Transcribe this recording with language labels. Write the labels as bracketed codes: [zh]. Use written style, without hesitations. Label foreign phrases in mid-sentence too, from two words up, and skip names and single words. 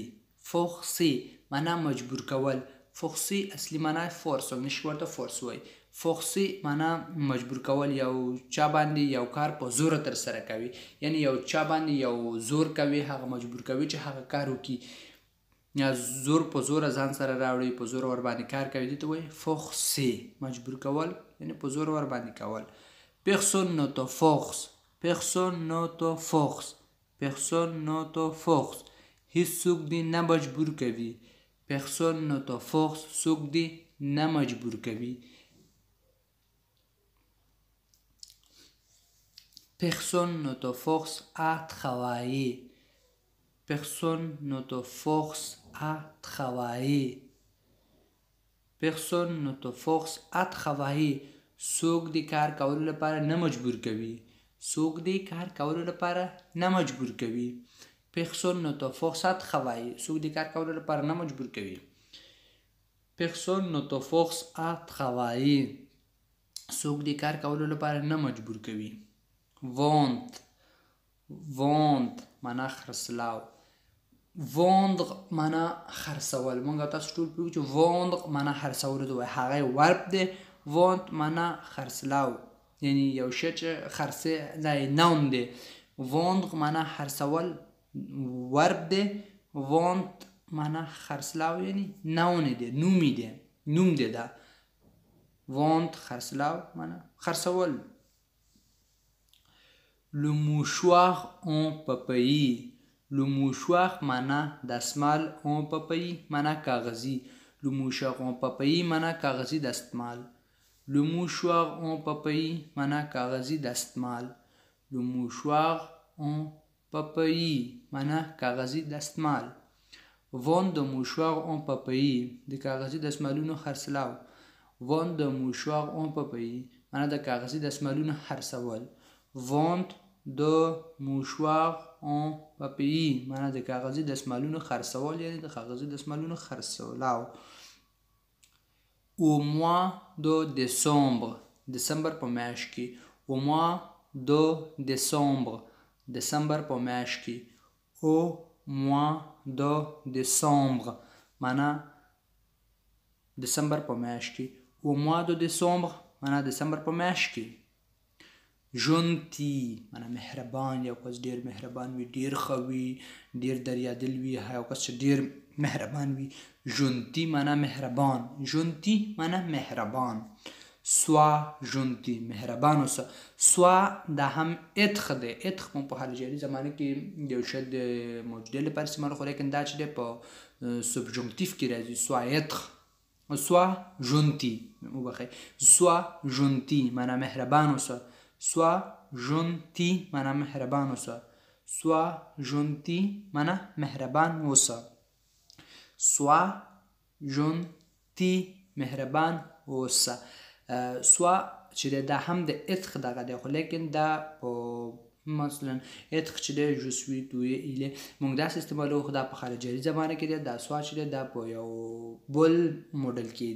[ps] forcer معنا مجبور کول. forcer اصلي معنا فورس هم نشي ورته فورس وایي. forcer معنا مجبور کول یو چا باندې یو کار په زور ترسره کوي یعنی یو چا باندې یو زور کوي هغه مجبور کوي چې هغه کار وکړي یا زور په زور ځان سره راوړي په زور ور باندې کار کوي دې ته وایي forcer مجبور کول یعنی په زور ور باندې کول. [fr] personne ne te force. personne ne te force. personne ne te force. [ps] هیڅوک دې نه مجبور کوي. [fr] personne ne te force [ps] څوک دې نه مجبور کوي. [fr] Personne ne te force à travailler. Personne ne te force à travailler. Personne ne te force à travailler. [ps] څوک دې کار کولو لپاره نه مجبور کوي. څوک دې کار کولو لپاره نه مجبور کوي. [fr] Personne ne te force à travailler. [ps] څوک دې کار کولو لپاره نه مجبور کوي. [fr] Personne ne te force à travailler. [ps] څوک دې کار کولو لپاره نه مجبور کوي. vente. vente معنا خرڅلاو. vendre معنا خرڅول. مونږ تاسو ټول پوهیږو چې vendre معنا خرڅول دی هغه ورب دی. vente معنا خرڅلاو یعنی یو شی چې خرڅه دی نون دی. vendre معنا خرڅول ورب دی. vente معنا خرڅلاو یعنی نون دی نومي دی نوم دی دا. vente خرڅلاو معنا خرڅول. [fr] Le mouchoir en papier. Le mouchoir [ps] معنا دستمال [fr] en papier [ps] معنا کاغذي. [fr] Le mouchoir en papier [ps] معنا کاغذي دستمال. [fr] Le mouchoir en papier [ps] معنا کاغذي دستمال. [fr] Le mouchoir en papier [ps] معنا کاغذي دستمال. [fr] Vente de mouchoir en papier [ps] د کاغذي دستمالونو خرڅلاو. [fr] Vente de mouchoir en papier [ps] معنا د کاغذي دستمالونو خرڅول. [fr] vente de mouchoir en papier [ps] معنا د کاغذي دستمالونو خرڅول یعنی د کاغذي دستمالونو خرڅلاو. [fr] au mois de décembre. [ps] دسمبر په میاشت کې. [fr] au mois de décembre. [ps] دسمبر په میاشت کې. [fr] au mois de décembre [ps] معنا دسمبر په میاشت کې. [fr] au mois de décembre [ps] معنا دسمبر په میاشت کې. gentil معنا مهربان. یو کس ډیر مهربان وي ډیر ښه وي ډیر دریادل وي یو کس چې ډیر مهربان وي. gentil معنا مهربان. gentil معنا مهربان. [fr] sois gentil [ps] مهربان اوسه. sois دا هم اتخ دی. اتخ په حال جاري زمانه کې یو شی د موجوده لپاره استعمال خو لیکن دا چې دی په سبجنکتیف کې راځي. sois اتخ. [fr] sois gentil [ps] وبخښئ. [fr] sois gentil [ps] معنا مهربان اوسه. [fr] sois gentil [ps] معنا مهربان اوسه. [fr] sois gentil [ps] معنا مهربان اوسه. [fr] sois gentil [ps] مهربان اوسه. sois چې دا هم د اتخ دغه دی خو لیکن دا په مثلا اتخ چې دی جو سوي تو ایله موږ داسې استعمالوو خو دا په خارجي زبانه کې دی دا سوا چې دی دا په یو بل موډل کې